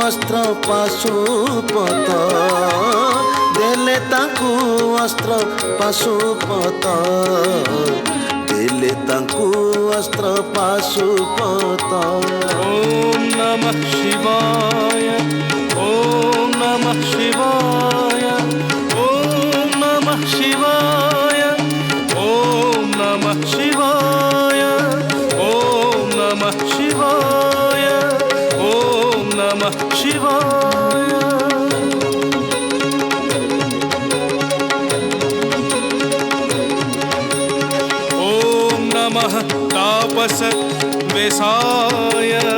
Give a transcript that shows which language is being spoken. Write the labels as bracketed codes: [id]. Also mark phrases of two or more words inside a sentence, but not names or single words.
[or] ଅସ୍ତ୍ର ପାଶୁପତ ଦେଲେ ତାଙ୍କୁ ଅସ୍ତ୍ର ପାଶୁପତ ଦେଲେ ତାଙ୍କୁ ଅସ୍ତ୍ର ପାଶୁପତ [sa] ॐ नमः शिवाय ॐ नमः शिवाय ॐ नमः शिवाय ॐ नमः शिवाय ॐ नमः शिवाय ॐ नमः शिवाय ॐ नमः तापस वेसाय